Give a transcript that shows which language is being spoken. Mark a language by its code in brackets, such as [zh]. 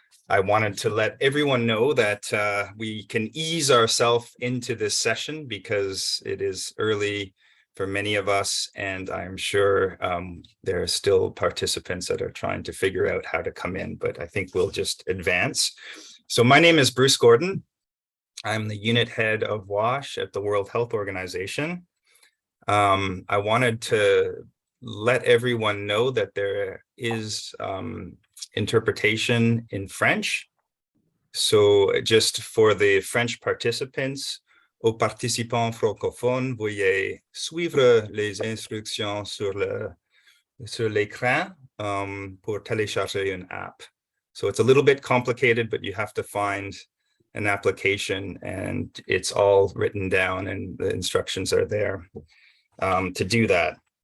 [en] I wanted to let everyone know that we can ease ourselves into this session because it is early for many of us, and I'm sure there are still participants that are trying to figure out how to come in, but I think we'll just advance. So my name is Bruce Gordon. I'm the unit head of WASH at the World Health Organization. I wanted to let everyone know that there is interpretation in French. So just for the French participants, [fr] aux participants francophones, veuillez suivre les instructions sur l'écran pour télécharger une app. [en] So it's a little bit complicated, but you have to find an application and it's all written down and the instructions are there to do that.